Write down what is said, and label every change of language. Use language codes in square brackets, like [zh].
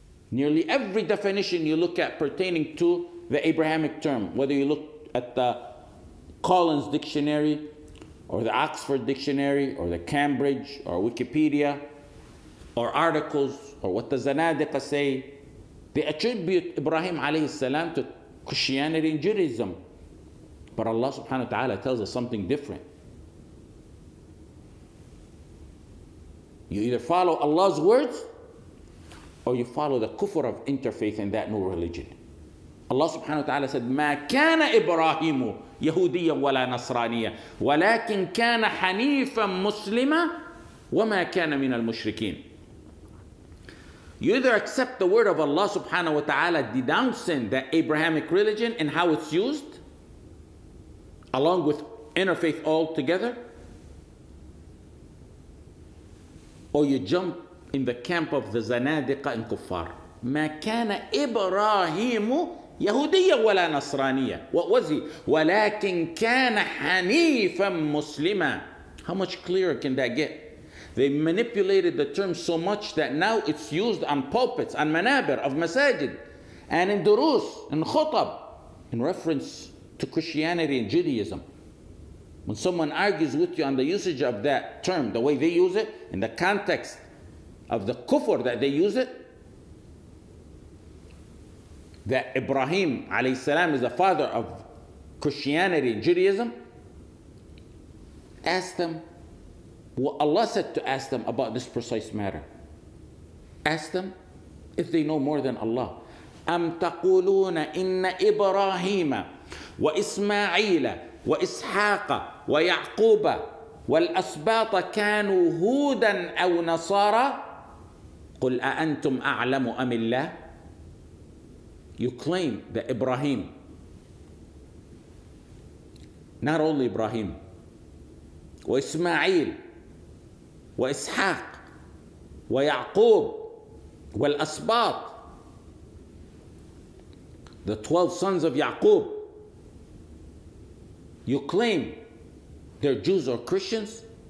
[en] Nearly every definition you look at pertaining to the Abrahamic term, whether you look at the Collins Dictionary or the Oxford Dictionary or the Cambridge or Wikipedia or articles or what the Zanadiqa say, they attribute Ibrahim alayhi salam to Christianity and Judaism. But Allah subhanahu wa ta'ala tells us something different. You either follow Allah's words or you follow the kufr of interfaith in that new religion. Allah subhanahu wa ta'ala said, [ar] ما كان إبراهيم يهوديا ولا نصرانيا ولكن كان حنيفا مسلما وما كان من المشركين. [en] You either accept the word of Allah subhanahu wa ta'ala denouncing the Abrahamic religion and how it's used, along with interfaith altogether, or you jump in the camp of the Zanadiqa and Kuffar. [ar] ما كان إبراهيم يهوديا ولا نصرانيا. [en] What was he? [ar] ولكن كان حنيفا مسلما. [en] How much clearer can that get? They manipulated the term so much that now it's used on pulpits, on manabir of masajid, and in durus, and khutab, in reference to Christianity and Judaism. When someone argues with you on the usage of that term, the way they use it, in the context of the kufr that they use it, that Ibrahim alayhi salam is the father of Christianity and Judaism, ask them what Allah said to ask them about this precise matter. Ask them if they know more than Allah. [ar] أم تقولون إن إبراهيم وإسماعيل وإسحاق ويعقوب والأسباط كانوا هودا أو نصارى قل أأنتم أعلم أم الله. [en] You claim that Ibrahim, not only Ibrahim, وإسماعيل وإسحاق ويعقوب والأسباط, the 12 sons of Yaqub, you claim they're Jews or Christians?